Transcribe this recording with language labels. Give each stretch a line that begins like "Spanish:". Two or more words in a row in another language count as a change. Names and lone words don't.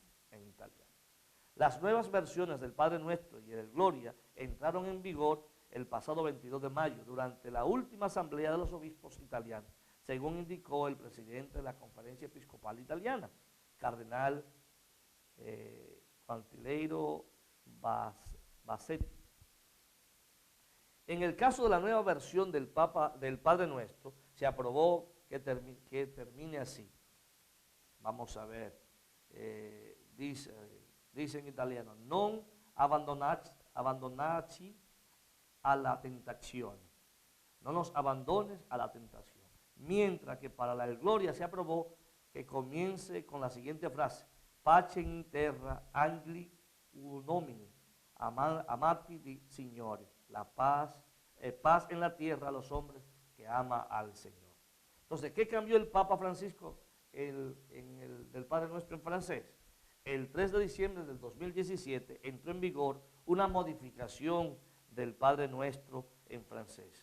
Spanish: Las nuevas versiones del Padre Nuestro y del Gloria entraron en vigor el pasado 22 de mayo durante la última asamblea de los obispos italianos, según indicó el presidente de la Conferencia Episcopal Italiana, Cardenal Quintiliano Bassetti. En el caso de la nueva versión del Padre Nuestro, se aprobó que termine así. Vamos a ver. Dice en italiano:
Italian: non abbandonarci alla tentazione.
Spanish: No nos abandones a la tentación. Mientras que para la Gloria se aprobó que comience con la siguiente frase:
Italian: pace in terra angeli uomini, amati di Signore.
Spanish: La paz en la tierra a los hombres que ama al Señor. Entonces, ¿qué cambió el Papa Francisco del Padre Nuestro en francés? El 3 de diciembre del 2017 entró en vigor una modificación del Padre Nuestro en francés.